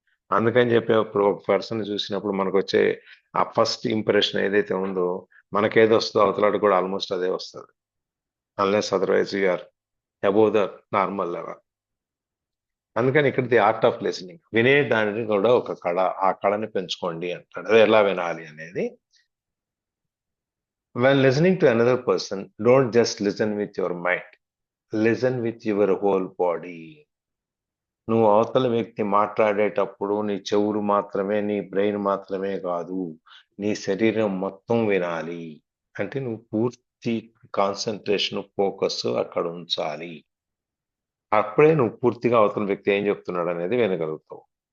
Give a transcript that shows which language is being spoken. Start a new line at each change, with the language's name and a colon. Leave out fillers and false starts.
Telugu: అందుకని చెప్పి ఒక పర్సన్ చూసినప్పుడు మనకు వచ్చే ఆ ఫస్ట్ ఇంప్రెషన్ ఏదైతే ఉందో, మనకేదో వస్తుందో అవతలాడు కూడా ఆల్మోస్ట్ అదే వస్తుంది.
English: Unless otherwise you're above the normal level.
Telugu: అందుకని ఇక్కడ ది ఆర్ట్ ఆఫ్ లిసనింగ్, వినే దానిని కూడా ఒక కళ, ఆ కళని పెంచుకోండి అంటాడు.
English: అది ఎలా వినాలి అనేది, when listening to another person, don't just listen with your mind, listen with your whole body.
Telugu: నువ్వు అవతల వ్యక్తి మాట్లాడేటప్పుడు నీ చెవులు మాత్రమే, నీ బ్రెయిన్ మాత్రమే కాదు, నీ శరీరం మొత్తం వినాలి. అంటే నువ్వు పూర్తి కాన్సన్ట్రేషన్, ఫోకస్ అక్కడ ఉంచాలి. అప్పుడే నువ్వు పూర్తిగా అవతల వ్యక్తి ఏం చెప్తున్నాడు అనేది వినగలుగుతావు.